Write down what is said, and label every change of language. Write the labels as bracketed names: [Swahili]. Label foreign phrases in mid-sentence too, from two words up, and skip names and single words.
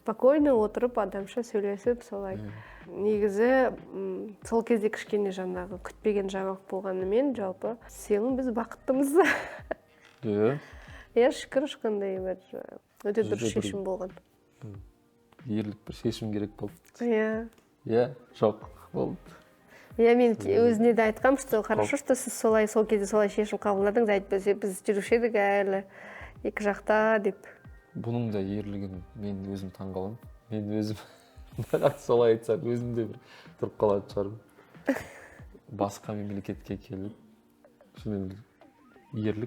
[Kazakh] Спокойно отырып, адамша сөйлесіп, солай. Негізі сол кезде кішкене жаңағы күтпеген жаңалық болғанымен, жалпы сенің біз бақыттымыз. Иә, шүкір, ешқандай бір өте дұрыс шешім болған. Ерлік бір шешім керек болды. Иә. Иә, жоқ болды. Иә, мен өзіне де айтқам, [Russian] что хорошо, что [Kazakh] сіз сол кезде солай шешім қабылдадыңыз, әйтпесе біз жүруші едік әлі екі жақта деп. Бұның да ерлігін мен өзім таңғаламын. Мен өзім солай айтсам, өзім де бір тұрып қалатын шығармын. басқа мемлекетке келіп шынымен ерлік